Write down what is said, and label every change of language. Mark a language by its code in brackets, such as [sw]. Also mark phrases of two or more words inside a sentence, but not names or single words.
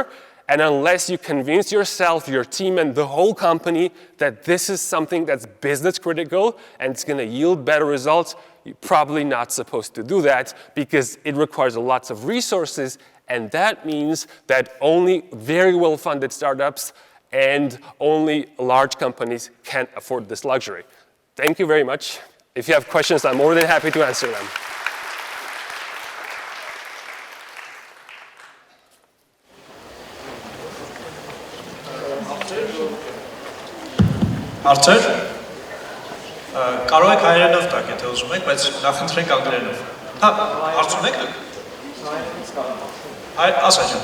[en] And unless you convince yourself, your team, and the whole company that this is something that's business critical and it's going to yield better results, you're probably not supposed to do that, because it requires lots of resources, and that means that only very well-funded startups and only large companies can afford this luxury. Thank you very much. If you have questions, I'm more than happy to answer them. [hy] Հարցեր, կարող եք հայերենով տակ, եթե ուզում եք, բայց նախընտրենք անգլերենով։ Հա, հարց ունեք դուք։ Ասա ջան։